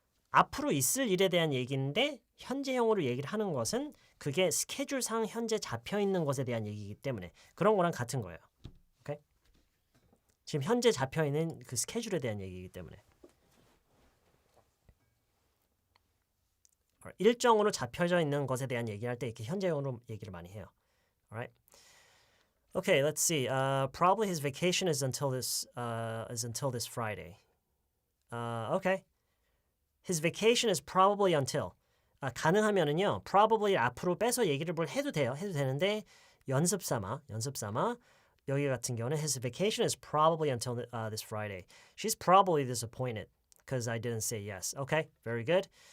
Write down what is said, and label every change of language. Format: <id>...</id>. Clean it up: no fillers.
<ko>앞으로 있을 일에 대한 얘기인데 현재형으로 얘기를 하는 것은 그게 스케줄상 현재 잡혀 있는 것에 대한 얘기이기 때문에 그런 거랑 같은 거예요. 오케이? 지금 현재 잡혀 있는 그 스케줄에 대한 얘기이기 때문에 일정으로 잡혀져 있는 것에 대한 얘기할 때 이렇게 현재형으로 얘기를 많이 해요.</ko> <en>Alright? Okay, let's see. Probably his vacation is until this Friday. Okay. His vacation is probably until.</en> <ko>가능하면은요. Probably 앞으로 빼서 얘기를 뭘 해도 돼요. 해도 되는데 연습 삼아 여기 같은 경우는 his vacation is probably until this Friday.</ko> <en>She's probably disappointed because I didn't say yes. Okay, very good.</en>